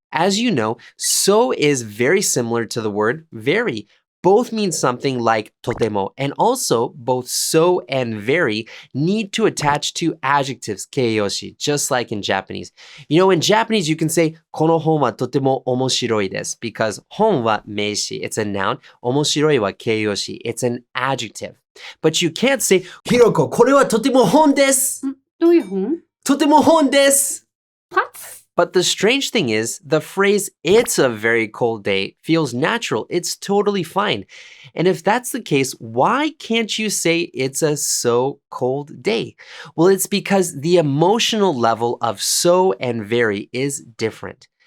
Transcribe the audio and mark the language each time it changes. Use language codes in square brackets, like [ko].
[en] As you know, so is very similar to the word very.Both mean something like とても, and also both so and very need to attach to adjectives, 形容詞, just like in Japanese. You know, in Japanese, you can say [ja] この本はとても面白いです [en] because 本は名詞, it's a noun, 面白いは形容詞, it's an adjective. But you can't say [ja] ひろこ、これはとても本です。どういう本？とても本です。 [en] What?But the strange thing is, the phrase, it's a very cold day, feels natural. It's totally fine. And if that's the case, why can't you say it's a so cold day? Well, it's because the emotional level of so and very is different.